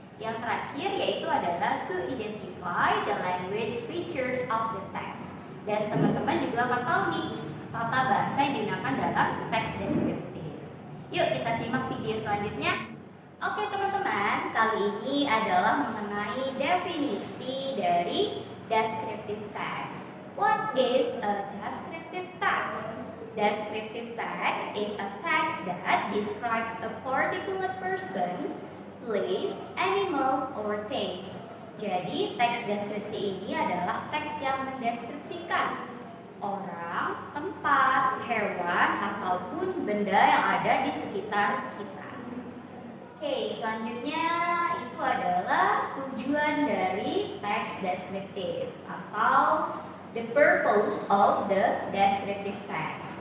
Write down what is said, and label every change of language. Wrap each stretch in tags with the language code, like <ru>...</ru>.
<id>Yang terakhir yaitu adalah</id> <en>to identify the language features of the text.</en> <id>Dan teman-teman juga akan tahu nih tata bahasa yang digunakan dalam teks deskriptif. Yuk kita simak video selanjutnya. Oke teman-teman, kali ini adalah mengenai definisi dari descriptive text.</id> <en>What is a descriptive text? Descriptive text is a text that describes a particular person's place, animal, or things.</en> <id>Jadi teks deskripsi ini adalah teks yang mendeskripsikan orang, tempat, hewan, ataupun benda yang ada di sekitar kita. Oke, selanjutnya itu adalah tujuan dari teks deskriptif atau</id> <en>the purpose of the descriptive text.</en>